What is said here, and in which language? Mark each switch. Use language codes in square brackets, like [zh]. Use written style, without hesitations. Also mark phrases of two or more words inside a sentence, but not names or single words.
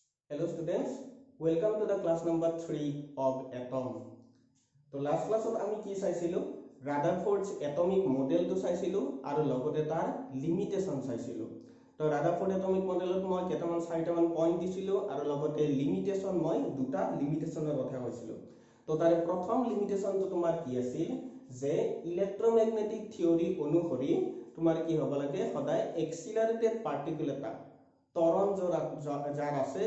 [en] Hello students, welcome to the class number 3 of atom. So last class [as] আমি কি চাইছিলো [en] Rutherford's atomic model [as] to চাইছিলো আৰু লগতে তাৰ limitation চাইছিলো তো Rutherford atomic modelত মই কেটামান চাৰিটামান পইণ্ট দিছিলো আৰু লগতে limitation মই দুটা limitationৰ কথা কৈছিলো তো তাৰে প্ৰথম লিমিটেশনটো তোমাৰ কি আছিল যে [en] electromagnetic theory [as] অনুসৰি তোমাৰ কি হ'ব লাগে সদায় [en] accelerated particle [as] এটা তৰণ যাৰ আছে